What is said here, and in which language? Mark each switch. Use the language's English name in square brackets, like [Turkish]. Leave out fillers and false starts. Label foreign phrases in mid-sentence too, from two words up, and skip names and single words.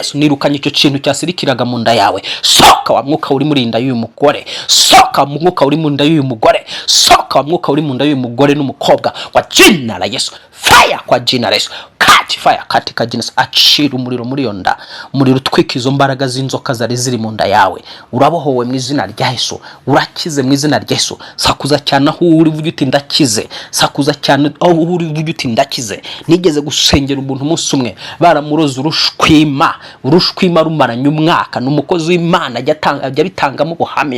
[Kinyarwanda] Nirukanye icyo kintu cyasirikiraga mu nda yawe. Soka wa mwuka uri muri nda y'uyu mugore, soka mwuka uri mu nda y'uyu mugore, soka mwuka uri mu nda y'uyu mugore n'umukobwa [Swahili] kwa jina la Yesu. Fire kwa jina la Yesu. Fire katika jina. [Kinyarwanda] Achira umuriro muri yo nda, umuriro utwika izo mbaraga z'inzoka zari ziri mu nda yawe. Urabohowe mu izina rya Yesu, urakize mu izina rya Yesu. Sakuza cyane aho uri vuga uti ndakize, sakuza cyane aho uri vuga uti ndakize. Nigeze gusengera umuntu umunsi umwe, baramuroza urushwima rumaranye umwaka, n'umukozi w'Imana ajya bitangamo ubuhamya.